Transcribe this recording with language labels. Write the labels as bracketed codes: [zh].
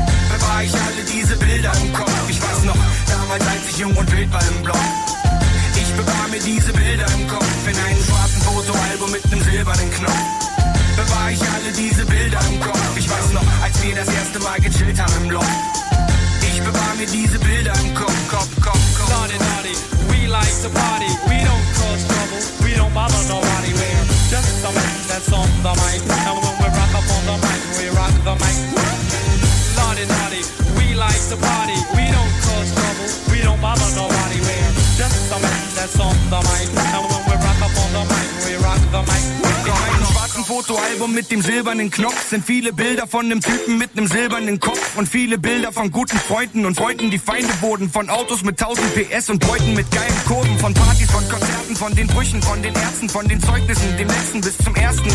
[de] Da war ich alle diese Bilder im Kopf. Ich weiß noch, damals als ich jung und wild war im Block. Ich bewahr mir diese Bilder im Kopf in einem schwarzen Fotoalbum mit einem silbernen Knopf. Da war ich alle diese Bilder im Kopf. Ich weiß noch, als wir das erste Mal gechillt haben im Block. Ich bewahr mir diese Bilder im Kopf. Kopf. [en] Naughty, naughty, we like to party. We don't cause trouble, we don't bother nobody. We're just the man that's on the mic. And when we rock up on the mic, we rock the mic. Naughty, naughty, we like to party. We don't cause trouble, we don't bother nobody. We're just the man that's on the mic. And when we rock up on the mic, we rock the mic. [de] Fotoalbum mit dem silbernen Knopf sind viele Bilder von einem Typen mit einem silbernen Kopf und viele Bilder von guten Freunden und Freunden, die Feinde wurden, von Autos mit 1000 PS und Bräuten mit geilen Kurven, von Partys, von Konzerten, von den Brüchen, von den Ärzten, von den Zeugnissen, dem letzten bis zum ersten.